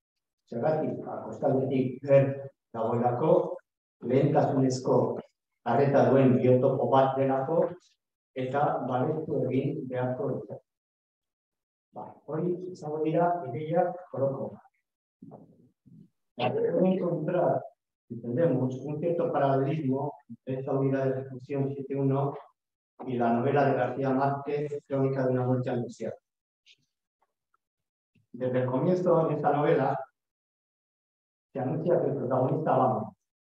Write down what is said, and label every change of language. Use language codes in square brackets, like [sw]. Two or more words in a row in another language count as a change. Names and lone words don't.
[eu] Zergatik, kostaldetik dagoelako, lehentasunezko arreta duen biotopo bat delako, eta babestu egin beharko dute. Hori izango dira ideiak orokorrak. [es] Para encontrar, entendemos, un cierto paralelismo entre esta unidad de reflexión 7.1 y la novela de García Márquez, Crónica de una muerte anunciada. Desde el comienzo de esta novela se anuncia que el protagonista va a morir.